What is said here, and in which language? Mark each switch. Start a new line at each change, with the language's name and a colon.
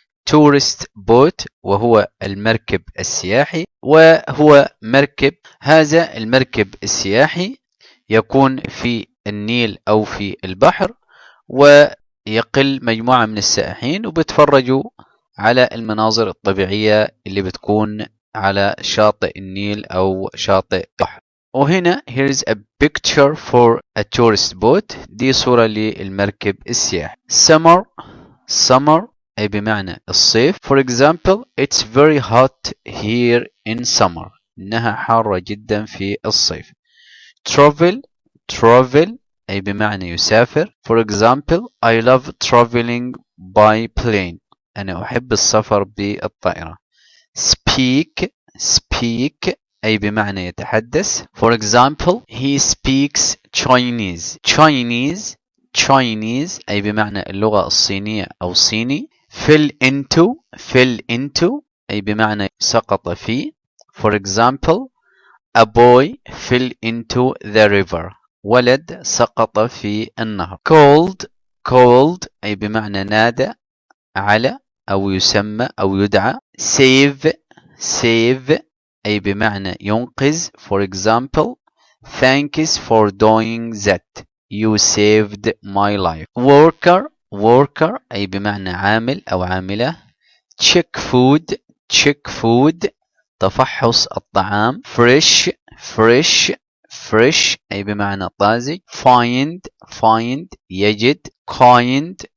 Arabic: tourist boat وهو المركب السياحي، وهو مركب، هذا المركب السياحي يكون في النيل أو في البحر، ويقل مجموعة من السائحين وبتفرجوا على المناظر الطبيعية اللي بتكون على شاطئ النيل أو شاطئ البحر. وهنا
English: here's a picture for a tourist boat،
Arabic: دي صورة للمركب السياحي.
English: summer.
Arabic: summer أي بمعنى الصيف.
English: for example it's very hot here in summer،
Arabic: إنها حارة جدا في الصيف.
English: travel.
Arabic: travel أي بمعنى يسافر.
English: for example I love traveling by plane،
Arabic: أنا أحب السفر بالطائرة.
English: speak.
Arabic: speak أي بمعنى يتحدث.
English: for example he speaks Chinese. Chinese.
Arabic: Chinese أي بمعنى اللغة الصينية أو صيني.
English: fill into.
Arabic: fill into أي بمعنى سقط فيه.
English: for example a boy fell into the river،
Arabic: ولد سقط في النهر.
English: cold.
Arabic: cold أي بمعنى نادى على أو يسمى أو يدعى.
English: save.
Arabic: save أي بمعنى ينقذ.
English: for example thanks for doing that، you saved my life. worker.
Arabic: worker أي بمعنى عامل أو عاملة.
English: check food.
Arabic: check food تفحص الطعام.
English: fresh. fresh.
Arabic: fresh أي بمعنى طازج.
English: find. find يجد. kind.